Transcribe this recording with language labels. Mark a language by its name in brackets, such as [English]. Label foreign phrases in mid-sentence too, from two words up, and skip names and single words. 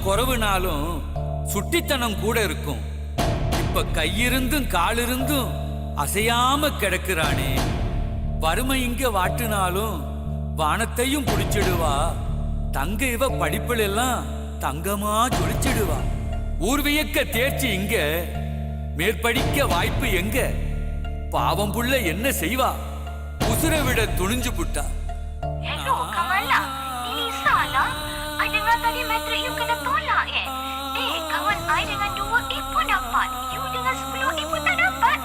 [Tamil] குறவுனாலும் சுட்டித்தனம் கூட இருக்கும் இப்ப கையிருந்தும் காலிருந்தும் அசையாம கிடக்குறானே வறுமை இங்க வாட்டுனாலும் வானத்தையும் புடிச்சிடுவா தங்க இவ படிப்புல எல்லாம் தங்கமா ஜொலிச்சிடுவா ஊர்வியக்க தேர்ச்சி இங்க மேற்படிக்க வாய்ப்பு எங்க பாவம் புள்ள என்ன செய்வா உசுரை விட துணிஞ்சு புட்டா. [Malay] Hello, Kamala. Ini salah. I dengar tadi matrik you kena tolak kawan I dengan 2A pun dapat. You dengan 10A pun tak dapat.